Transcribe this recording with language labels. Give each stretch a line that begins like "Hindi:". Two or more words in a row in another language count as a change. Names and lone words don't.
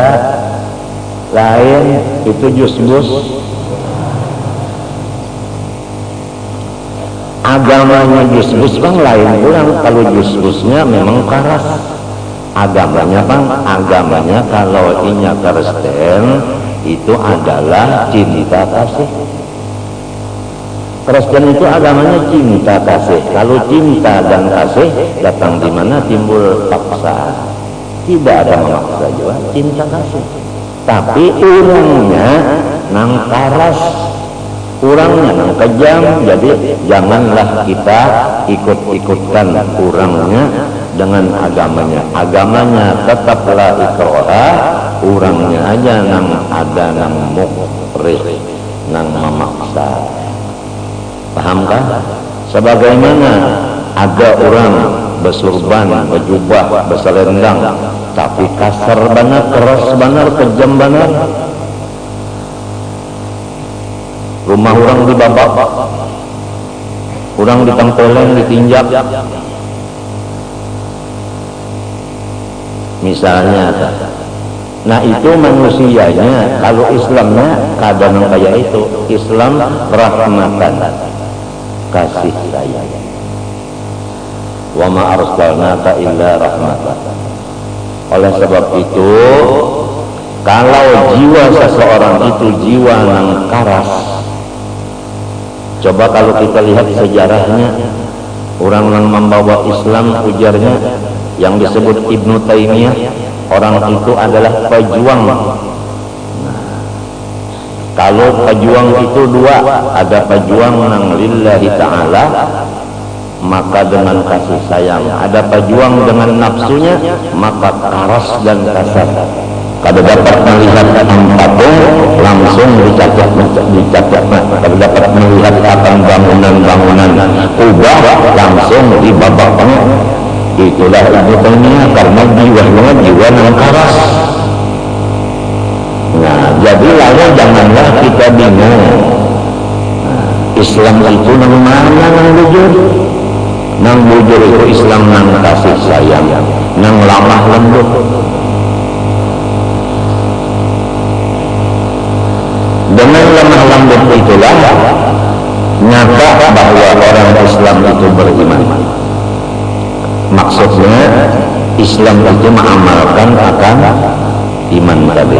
Banjar: Lain itu jus-bus. Agamanya jus-bus bang lain orang. Kalau jus-busnya memang karas. Agamanya bang, agamanya kalau inya Kristen itu adalah cinta kasih. Kristen itu agamanya cinta kasih. Kalau cinta dan kasih datang di mana timbul paksa. Tidak ada memaksa juga, cinta kasih. Tapi orangnya nang karas, orangnya nang kejam. Jadi janganlah kita ikut-ikutkan orangnya dengan agamanya. Agamanya tetaplah ikraha, orangnya aja nang ada nang mukrih, nang memaksa. Pahamkah? Sebagaimana ada orang bersurban, berjubah, berselendang, tapi kasar benar, keras benar, kejam benar. Rumah orang dibabak, orang ditempelin, ditinjak. Misalnya, nah itu manusianya. Kalau Islamnya kadang kayak itu. Islam rahmatan, kasih sayang.
Arabic: وما أرسلناك إلا رحمة.
Banjar: Oleh sebab itu, kalau jiwa seseorang itu jiwa yang karas, coba kalau kita lihat sejarahnya, orang yang membawa Islam ujarnya yang disebut Ibnu Taimiyah, orang itu adalah pejuang. Kalau pejuang itu dua, ada pejuang nang
Arabic: لله تعالى,
Banjar: maka dengan kasih sayang. Ada pejuang dengan nafsunya, maka keras dan kasar. Kada dapat melihat patung, langsung dicacat. Kada dapat melihat akan bangunan-bangunan kubah, langsung dibabaknya. Itulah Ibnu Taimiyah, karena jiwanya jiwa yang keras. Nah, jadi lalu janganlah kita bingung. Islam itu nang mana nang bujur? Nang bujur itu Islam nang kasih sayang, nang lemah lembut. Dengan lemah lembut itulah nyata bahwa orang Islam itu beriman. Maksudnya Islam itu mengamalkan akan iman tadi.